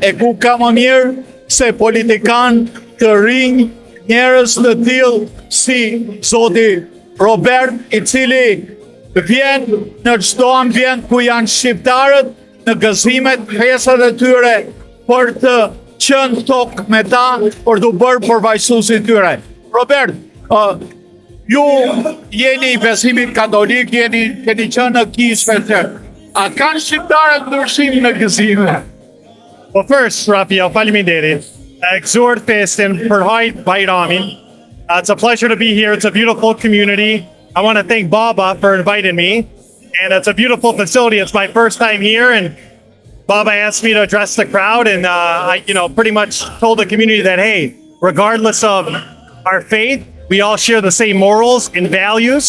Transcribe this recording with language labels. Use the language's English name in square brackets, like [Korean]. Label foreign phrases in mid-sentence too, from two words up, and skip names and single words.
[Albanian] E ku ka më mirë se politikan të rinj, njerëz të tillë si zoti Robert, i cili vjen në çdo ambient ku janë shqiptarët, në gëzimet, festat e tyre për të qenë tokë me ta, për të bërë përfaqësuesit tyre. Robert, ju jeni i besimit katolik, keni qenë në kishë të a kanë shqiptarët ndryshim në gëzime? [English] Well, first, Raphael, [Albanian] faleminderit. Exhort festen përhajt Bayramin. [English] It's a pleasure to be here. It's a beautiful community. I want to thank Baba for inviting me. And it's a beautiful facility. It's my first time here. And Baba asked me to address the crowd. And I pretty much told the community that, hey, regardless of our faith, we all share the same morals and values.